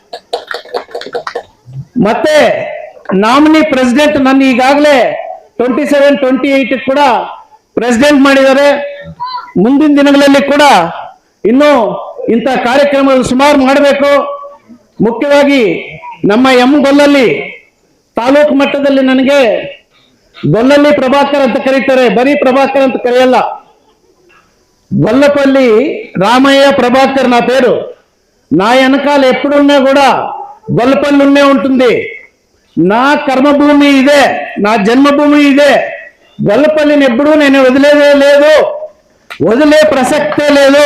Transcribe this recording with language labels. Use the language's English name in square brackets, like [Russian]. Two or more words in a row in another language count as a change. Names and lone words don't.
[Kannada] ಮತ್ತೆ ನಾಮಿನಿ ಪ್ರೆಸಿಡೆಂಟ್ ನನ್ನ ಈಗಾಗಲೇ 27, 28 ಕೂಡ ಪ್ರೆಸಿಡೆಂಟ್ ಮಾಡಿದ್ದಾರೆ. ಮುಂದಿನ ದಿನಗಳಲ್ಲಿ ಕೂಡ ಇನ್ನು ಇಂಥ ಕಾರ್ಯಕ್ರಮಗಳು ಸುಮಾರು ಮಾಡಬೇಕು. ಮುಖ್ಯವಾಗಿ ನಮ್ಮ ಗೊಲ್ಲಲ್ಲಿ ತಾಲೂಕು ಮಟ್ಟದಲ್ಲಿ ನನಗೆ ಗೊಲ್ಲಲ್ಲಿ ಪ್ರಭಾಕರ್ ಅಂತ ಕರೀತಾರೆ, ಬರೀ ಪ್ರಭಾಕರ್ ಅಂತ ಕರೆಯಲ್ಲ, [Telugu] గొల్లపల్లి రామయ్య ప్రభాకర్ నా పేరు. నా వెనకాల ఎప్పుడున్నా కూడా గొల్లపల్లి ఉన్నే ఉంటుంది. నా కర్మభూమి ఇదే, నా జన్మభూమి ఇదే. గొల్లపల్లిని ఎప్పుడూ నేను వదిలేదే లేదు, వదిలే ప్రసక్తే లేదు.